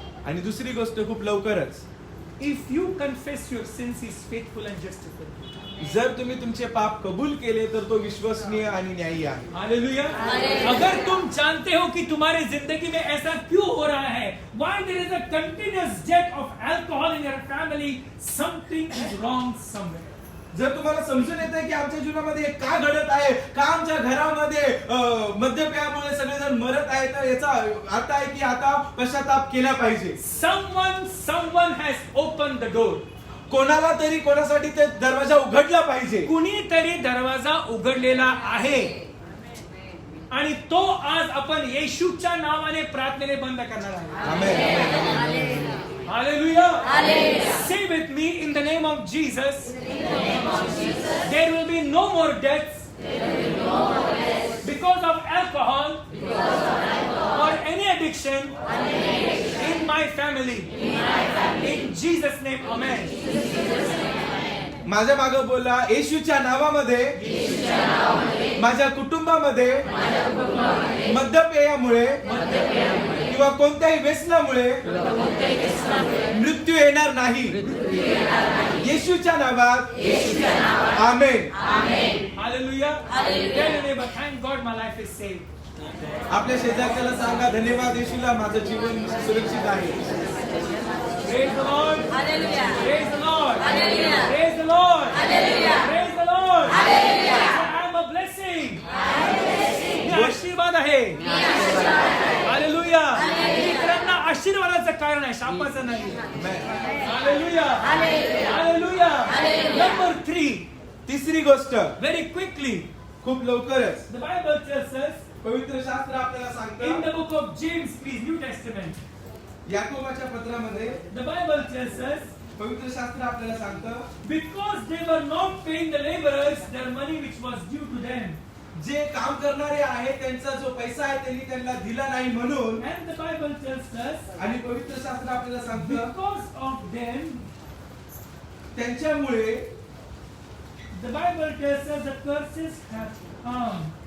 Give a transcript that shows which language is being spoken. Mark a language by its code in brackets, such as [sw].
[mr] आणि दुसरी गोष्ट खूप लवकरच, [en] If you confess your sins, He is faithful and just to forgive. [mr] जर तुम्ही तुमचे पाप कबूल केले तर तो विश्वसनीय आणि न्यायी आहे. [en] Hallelujah. [hi] अगर तुम जानते हो कि तुम्हारी जिंदगी में ऐसा क्यों हो रहा है, [en] why there is a continuous death of alcohol in your family, something is wrong somewhere. [mr] जर तुम्हाला समजून येतंय की आमच्या जीवनामध्ये हे का घडत आहे, का आमच्या घरामध्ये मद्यपेयामुळे सगळेजण मरत आहेत, तर याचा अर्थ आहे की आता पश्चाताप केला पाहिजे. [en] Someone has opened the door. [mr] कोणाला तरी कोणासाठी ते दरवाजा उघडला पाहिजे. कुणीतरी दरवाजा उघडलेला आहे आणि तो आज आपण येशूच्या नावाने प्रार्थनेने बंद करणार आहे. आमेन. [en] Hallelujah. Say with me, in the name of Jesus, there will be no more deaths because of alcohol or any addiction in my family. In Jesus' name, amen. [mr] माझ्या मागे बोला, येशूच्या नावामध्ये माझ्या कुटुंबामध्ये मद्यपेयामुळे किंवा कोणत्याही व्यसनामुळे मृत्यू येणार नाही. येशूच्या नावात आमेन. [en] Hallelujah. Tell your neighbor, thank God my life is saved. [mr] आपल्या शेजारच्याला सांगा, धन्यवाद येशूला, माझं जीवन सुरक्षित आहे. [en] Praise the Lord. Hallelujah. Praise the Lord. Hallelujah. Praise the Lord. Hallelujah. Praise the Lord. Hallelujah. I am a blessing. [mr] मी आशीर्वाद आहे. [en] Hallelujah. [mr] इतरांना आशीर्वादाचं कारण आहे, शापाचं नाही. [en] Hallelujah. Hallelujah. Number 3. [mr] तिसरी गोष्ट, [en] Very quickly. [mr] खूप लवकरच, [en] The Bible tells us [mr] पवित्र शास्त्र आपल्याला [en] in [mr] सांगतं, [en] the book of James, please, New Testament. [mr] याकोबाच्या पत्रामध्ये [en] The Bible tells us [mr] पवित्र शास्त्र आपल्याला सांगतं, [en] because they were not paying the laborers their money which was due to them. [mr] जे काम करणारे आहेत त्यांचा जो पैसा आहे त्यांनी त्यांना दिला नाही म्हणून. [en] And the Bible tells us [mr] आणि पवित्र शास्त्र आपल्याला सांगतं, [en] because of them, [mr] त्यांच्यामुळे [en] the Bible tells us the curses have come.